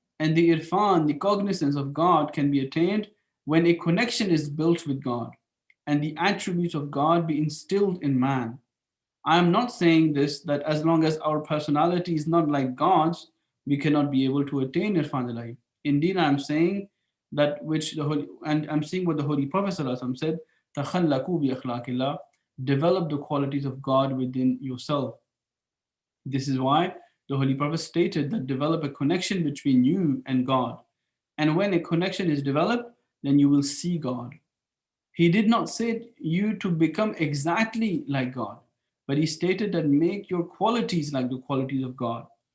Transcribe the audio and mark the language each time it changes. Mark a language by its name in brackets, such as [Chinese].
[English] And the Irfan, the cognizance of God, can be attained when a connection is built with God and the attributes of God be instilled in man. I am not saying this that as long as our personality is not like God's, we cannot be able to attain Irfan Ilahi. Indeed, I am saying that which the Holy, and I'm seeing what the Holy Prophet ﷺ said, [Arabic] تَخَلَّقُوا بِأَخْلَاقِ اللَّهِ, [English] develop the qualities of God within yourself. This is why the Holy Prophet stated that develop a connection between you and God. And when a connection is developed, then you will see God. He did not say you to become exactly like God, but he stated that make your qualities like the qualities of God.